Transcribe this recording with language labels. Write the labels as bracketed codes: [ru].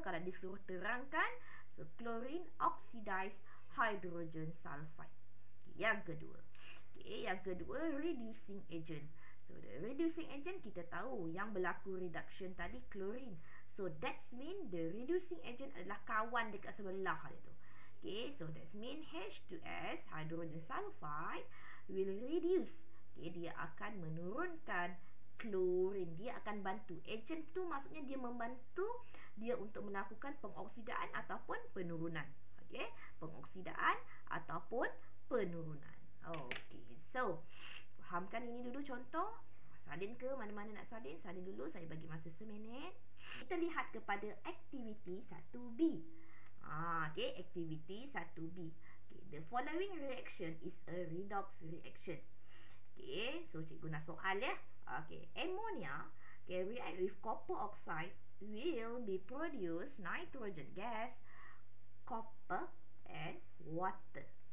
[ms] Kalau disuruh terangkan, [en] so chlorine oxidize hydrogen sulfide. Okay, yang kedua. [ms] Okay, yang kedua, reducing agent. [en] So the reducing agent [ms] kita tahu yang berlaku reduction tadi chlorine. [en] So that mean [ms] the reducing agent adalah kawan dekat sebelah dia tu. [en] Okay, so that mean H2S, hydrogen sulfide, will reduce. [ms] Okay, dia akan menurunkan chlorine. Dia akan bantu. Agent tu maksudnya dia membantu dia untuk melakukan pengoksidaan ataupun penurunan. Okey, pengoksidaan ataupun penurunan. Okey, so fahamkan ini dulu contoh. Salin ke mana-mana nak salin? Salin dulu, saya bagi masa seminit. Kita lihat kepada aktiviti 1B. Okey, aktiviti 1B. [en] Okay, the following reaction is a redox reaction. Okay, [ms] so cikgu nak soal ya. [en] Okay, ammonia can react with copper oxide will be produce nitrogen gas, copper and water.